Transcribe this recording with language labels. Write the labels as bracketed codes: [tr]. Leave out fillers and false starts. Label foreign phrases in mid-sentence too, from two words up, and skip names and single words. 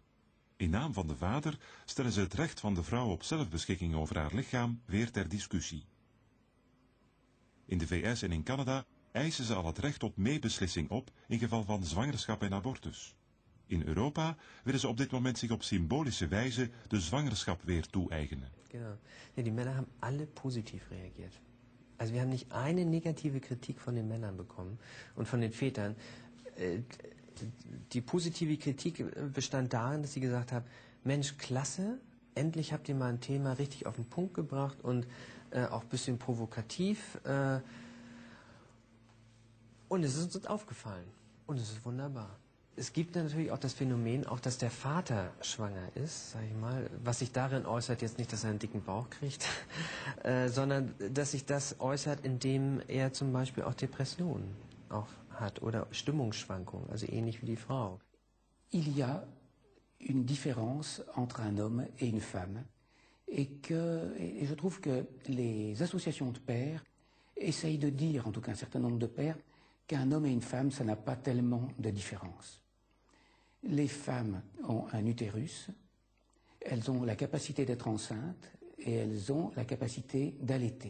[nl] In naam van de vader stellen ze het recht van de vrouw op zelfbeschikking over haar lichaam weer ter discussie. In de VS en in Canada eisen ze al het recht tot meebeslissing op in geval van zwangerschap en abortus. In Europa willen ze op dit moment zich op symbolische wijze de zwangerschap weer toe-eigenen. [de] Genau. Ja, die Männer haben alle positiv reagiert. Also wir haben nicht eine negative Kritik von den Männern bekommen und von den Vätern. Die positive Kritik bestand darin, dass sie gesagt haben, Mensch, klasse, endlich habt ihr mal ein Thema richtig auf den Punkt gebracht und auch ein bisschen provokativ. Und es ist uns aufgefallen. Und es ist wunderbar. Es gibt natürlich auch das Phänomen, auch dass der Vater schwanger ist, sag ich mal, was sich darin äußert, jetzt nicht, dass er einen dicken Bauch kriegt, sondern dass sich das äußert, indem er zum Beispiel auch Depressionen auch hat oder Stimmungsschwankungen, also ähnlich wie die Frau. [fr] Il y a une différence entre un homme et une femme et je trouve que les associations de pères essayent de dire, en tout cas un certain nombre de pères, qu'un homme et une femme, ça n'a pas tellement de différence. Les femmes ont un utérus, elles ont la capacité d'être enceintes et elles ont la capacité d'allaiter.